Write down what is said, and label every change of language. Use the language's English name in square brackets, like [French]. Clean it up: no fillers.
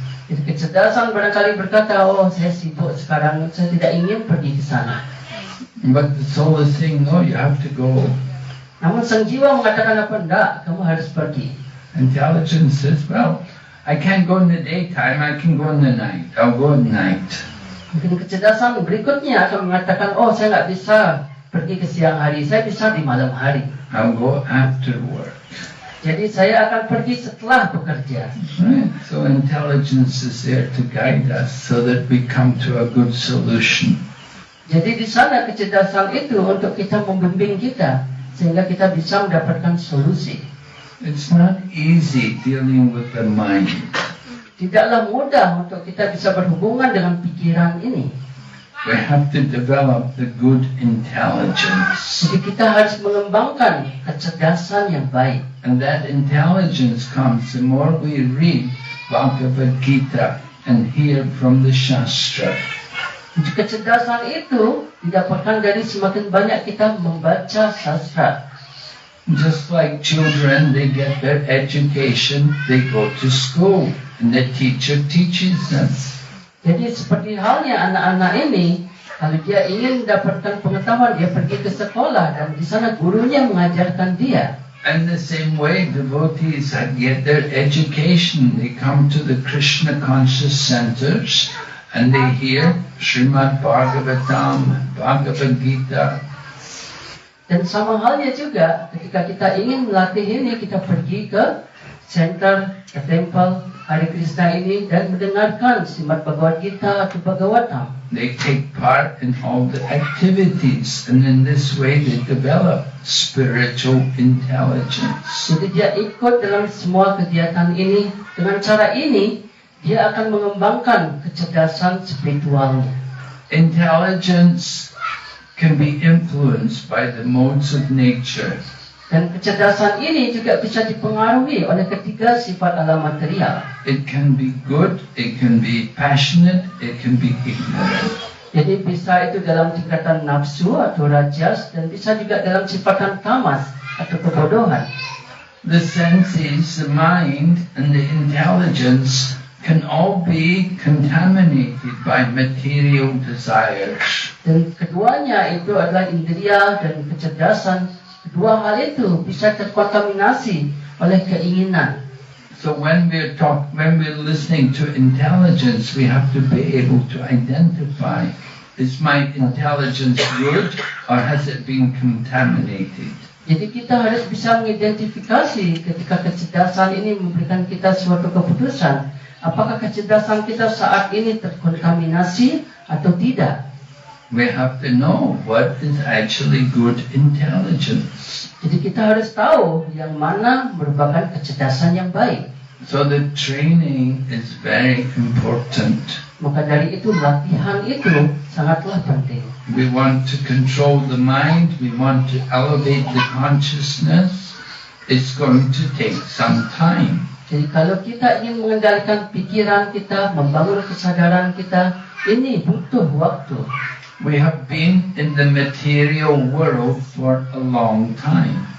[Indonesian] Jadi kecerdasan barangkali berkata, saya sibuk sekarang, saya tidak ingin pergi ke sana. [English] But the soul is saying, no, you have to go. [Indonesian] Namun sang jiwa mengatakan apa? Enggak, kamu harus pergi. [English] Intelligence says, well, I can't go in the daytime, I can go in the night. I'll go at night. [Indonesian] Mungkin kecerdasan berikutnya akan mengatakan, saya nggak bisa pergi ke siang hari, saya bisa di malam hari. [English] I'll go after work. [Indonesian] Jadi saya akan pergi setelah bekerja. [English] Right? So intelligence is there to guide us so that we come to a good solution. [Indonesian] Jadi di sana kecerdasan itu untuk kita membimbing kita sehingga kita bisa mendapatkan solusi. [English] It's not easy dealing with the mind. [Indonesian] Tidaklah mudah untuk kita bisa berhubungan dengan pikiran ini. [English] We have to develop the good intelligence. [Indonesian] Jadi kita harus mengembangkan kecerdasan yang baik. [English] And that intelligence comes the more we read Bhagavad Gita and hear from the Shastra. [Indonesian] Jadi kecerdasan itu didapatkan dari semakin banyak kita membaca sastra. [English] Just like children, they get their education, they go to school, and the teacher teaches them. [Indonesian] Jadi seperti halnya anak-anak ini, kalau dia ingin mendapatkan pengetahuan, dia pergi ke sekolah dan di sana gurunya mengajarkan dia. [English] And the same way, devotees get their education. They come to the Krishna conscious centers and they hear Srimad Bhagavatam, Bhagavad Gita. [Indonesian] Dan sama halnya juga ketika kita ingin melatih ini, kita pergi ke center, ke temple Hare Krishna ini dan mendengarkan Srimad Bhagavad Gita atau Bhagavatam. [English] They take part in all the activities, and in this way they develop spiritual intelligence. [Indonesian] Jadi dia ikut dalam semua kegiatan ini. Dengan cara ini, dia akan mengembangkan kecerdasan spiritualnya. [English] Intelligence can be influenced by the modes of nature. [Indonesian] Dan kecerdasan ini juga bisa dipengaruhi oleh ketiga sifat alam material. [English] It can be good, it can be passionate, it can be ignorant. [Indonesian] Jadi bisa itu dalam tingkatan nafsu atau rajas dan bisa juga dalam sifatan tamas atau kebodohan. [English] The senses, the mind, and the intelligence can all be contaminated by material desires. [Indonesian] Dan keduanya itu adalah indria dan kecerdasan. Kedua hal itu bisa terkontaminasi oleh keinginan. [English] So when we're listening to intelligence, we have to be able to identify, is my intelligence good or has it been contaminated? [Indonesian] Jadi kita harus bisa mengidentifikasi ketika kecerdasan ini memberikan kita suatu keputusan. Apakah kecerdasan kita saat ini terkontaminasi atau tidak? [English] We have to know what is actually good intelligence. [Indonesian] Jadi kita harus tahu yang mana merupakan kecerdasan yang baik. [English] So the training is very important. [Indonesian] Maka dari itu latihan itu sangatlah penting. [English] We want to control the mind, we want to elevate the consciousness. It's going to take some time. [Indonesian] Jadi kalau kita ingin mengendalikan pikiran kita, membangun kesadaran kita, ini butuh waktu. [English] We have been in the material world for a long time.